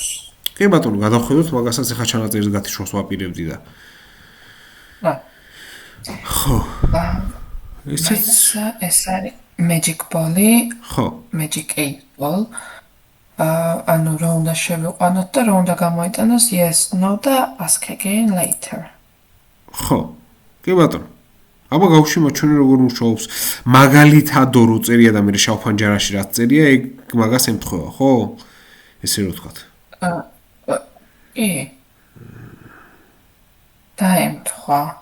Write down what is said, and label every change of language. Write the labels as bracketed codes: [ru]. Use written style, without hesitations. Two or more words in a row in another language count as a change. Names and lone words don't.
[ka] კი ბატონო გადავხედოთ მაგასაც ახლა ჩანაწერის გათიშვას ვაპირებდი და ხო ეს არის [en] magic ball- [ka] ი ხო [en] magic 8 ball [ka] ანუ რა უნდა შევიყვანოთ და რა უნდა გამოიტანოს [en] yes no [ka] და [en] ask again later [ka] ხო კი ბატონო აბა გავშიმო ჩვენ როგორ მუშაობს მაგალითად რო წერია და მე შავ ფანჯარაში რაც წერია ეგ მაგას ემთხვევა ხო ესე რომ ვთქვათ კი დაემთხვა